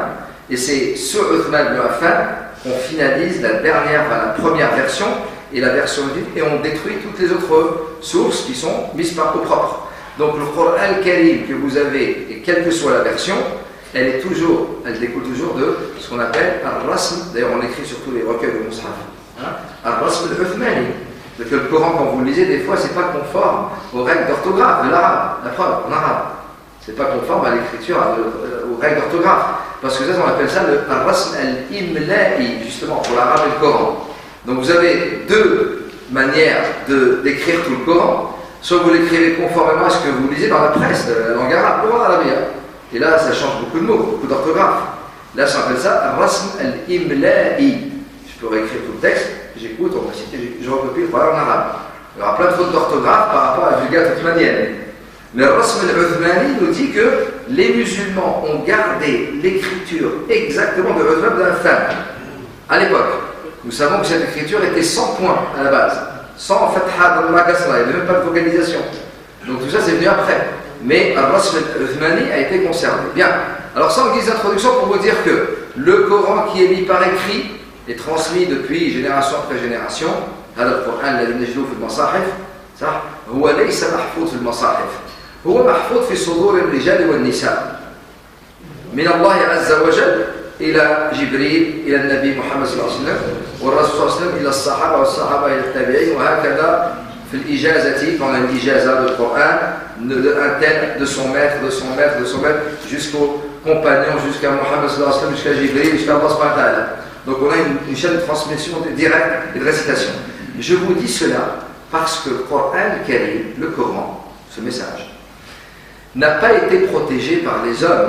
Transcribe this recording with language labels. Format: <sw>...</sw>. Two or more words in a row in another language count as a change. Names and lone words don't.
<fr>Et c'est sur Uthman ibn Affan qu'on finalise la première version et la version vide, et on détruit toutes les autres sources qui sont mises par au propre. Donc le Coran al-Karim que vous avez, et quelle que soit la version, elle découle toujours de ce qu'on appelle al-Rasm. D'ailleurs on écrit sur tous les recueils de Mus'haf,</fr> <ar>الرسم العثماني.</ar> <fr>Donc le Coran, quand vous le lisez, des fois c'est pas conforme aux règles d'orthographe de l'arabe, la preuve en arabe. C'est pas conforme à l'écriture, aux règles d'orthographe. Parce que ça, on appelle ça le</fr> <ar>الرسم الإملائي,</ar> <fr>justement, pour l'arabe et le Coran. Donc vous avez 2 manières d'écrire tout le Coran. Soit vous l'écrivez conformément à ce que vous lisez dans la presse, la langue arabe, Coran arabien. Et là, ça change beaucoup de mots, beaucoup d'orthographe. Là, ça s'appelle ça</fr> <ar>الرسم الإملائي.</ar> <fr>Je peux réécrire tout le texte, j'écoute, on va citer, je recopie le Coran en arabe. Il y aura plein de fautes d'orthographe par rapport à la Vulgate othmanienne. Mais le</fr> <ar>رسم العثماني</ar> <fr>nous dit que les musulmans ont gardé l'écriture exactement de Uthman ibn Affan à l'époque. Nous savons que cette écriture était 100 points à la base, sans fatha dans la kasra, il n'y avait même pas de vocalisation. Donc tout ça c'est venu après. Mais le</fr> <ar>رسم العثماني</ar> <fr>a été conservé. Bien, alors ça en guise d'introduction pour vous dire que le Coran qui est mis par écrit est transmis depuis génération après génération.</fr> <ar>هذا القرآن الذي نجده في المصاحف صح هو ليس محفوظ في المصاحف هو محفوظ في صدور الرجال والنساء من الله عز وجل إلى جبريل إلى النبي محمد صلى الله عليه وسلم والرسول صلى الله عليه وسلم إلى الصحابة والصحابة إلى التابعين وهكذا في الإجازة</ar> <fr>dans l'Ijaza du Coran d'un tel de son maître jusqu'au compagnon jusqu'à Mohammed</fr> <ar>صلى الله عليه وسلم</ar> <fr>jusqu'à Jibril jusqu'à Allah</fr> <ar>سبحانه وتعالى.</ar> <fr>Donc on a une chaîne de transmission directe et de récitation. Je vous dis cela parce que le Coran Karim, le Coran, ce message, n'a pas été protégé par les hommes.</fr>